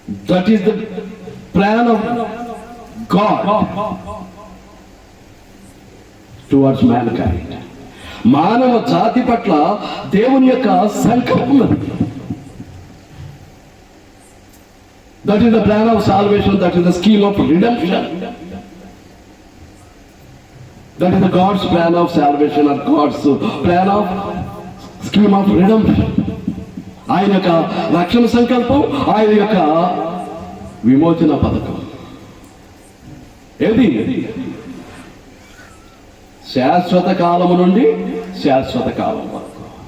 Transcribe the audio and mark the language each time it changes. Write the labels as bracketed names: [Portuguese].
[English] That is the plan of God towards mankind. [Telugu] మానవ జాతి పట్ల దేవుని యొక్క సంకల్పం అది. [English] That is the plan of salvation. That is the scheme of redemption. That is the God's plan of salvation or God's plan of scheme of redemption. [Telugu] ఆయన యొక్క రక్షణ సంకల్పం, ఆయన యొక్క విమోచన పథకం ఏది? శాశ్వత కాలము నుండి శాశ్వత కాలం వరకు.